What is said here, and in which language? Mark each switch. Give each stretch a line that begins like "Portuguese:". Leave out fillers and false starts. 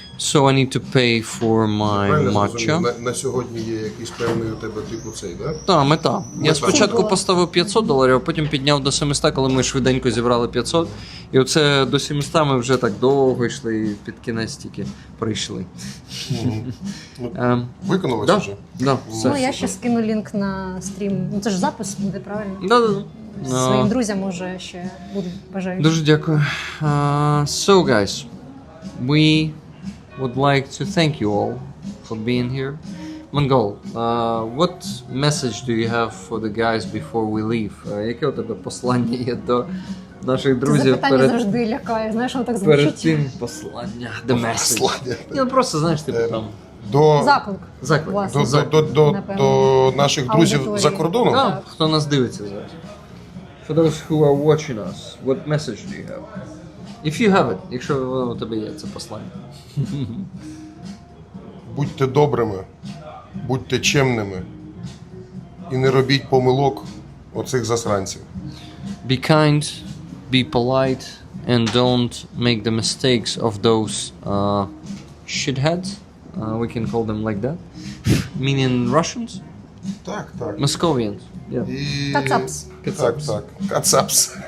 English: So I need to pay for my matcha.
Ukrainian: На сьогодні є якийсь певний у тебе типу цей, да? Так, мета. Я спочатку поставив $500, а потім підняв до 700, коли ми швиденько зібрали 500. І оце до 700 ми вже так довго йшли, і під кінець тільки прийшли. Виконалось Да, вже? да, все. Ну, я ще скину лінк на стрім. Ну, це ж запис буде, правильно? Да. Своїм друзям, може, ще будуть бажаючі. Дуже дякую.
English: So, guys, we would like to thank you all for being here. Mongol, what message do you have for the guys before we leave?
Ukrainian: Яке у тебе послання є до наших друзів Запитання завжди лякає, знаєш, воно так звучить. перед тим послання, the message. Ну, просто, знаєш, типу там... Заклик. Власне. До наших друзів Аудиторії. за кордоном? Да, хто нас дивиться зараз.
English: For those who are watching us, what message do you have?
Ukrainian: If you have it, якщо воно у тебе є, це послання. Будьте добрими, будьте чемними і не робіть помилок оцих засранців.
English: Be kind, be polite, and don't make the mistakes of those shitheads. We can call them like that. Meaning Russians?
Ukrainian: Так.
English: Moscovians. Yeah.
Ukrainian: І... Кацапс. Так. Кацапс.